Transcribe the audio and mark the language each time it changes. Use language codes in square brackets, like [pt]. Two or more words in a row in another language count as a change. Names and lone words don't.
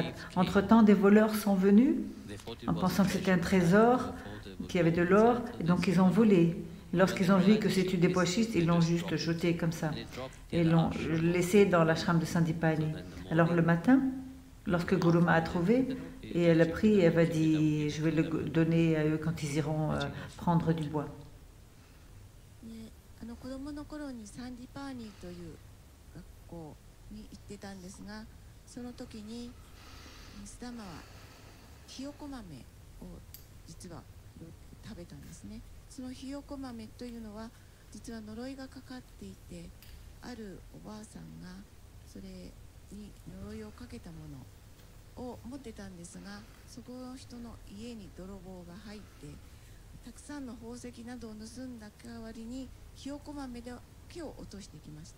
[fr] Entre-temps, des voleurs sont venus en pensant que c'était un trésor, qu'il y avait de l'or, et donc ils ont volé. Lorsqu'ils ont vu que c'était des pois chiches, ils l'ont juste jeté comme ça et l'ont laissé dans l'ashram de Sandipani. Alors le matin, lorsque Guruma a trouvé, et elle a pris et elle va dire, je vais le donner à eux quand ils iront prendre du bois. [ja] 子供の頃にサンディパーニーという学校に行ってたんですが、その時にスダマはひよこ豆を実は食べたんですね。そのひよこ豆というのは実は呪いがかかっていて、あるおばあさんがそれに呪いをかけたものを持ってたんですが、そこの人の家に泥棒が入ってたくさんの宝石などを盗んだ代わりにひよこ豆で木を落としてきました。